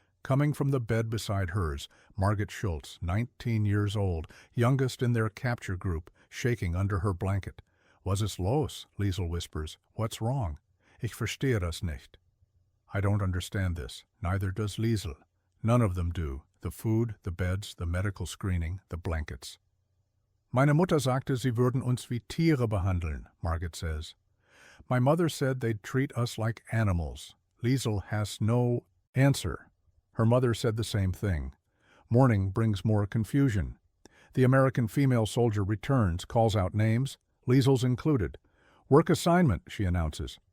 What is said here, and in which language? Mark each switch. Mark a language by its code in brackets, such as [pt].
[en] Coming from the bed beside hers, Margit Schultz, 19 years old, youngest in their capture group. shaking under her blanket. [de] Was ist los? Liesel [en] whispers. What's wrong? [de] Ich verstehe das nicht. [en] I don't understand this. Neither does Liesel. None of them do. The food, the beds, the medical screening, the blankets. [de] Meine Mutter sagte, sie würden uns wie Tiere behandeln, Margit [en] says. My mother said they'd treat us like animals. Liesel has no answer. Her mother said the same thing. Morning brings more confusion. The American female soldier returns, calls out names. Liesel's included. Work assignment, she announces.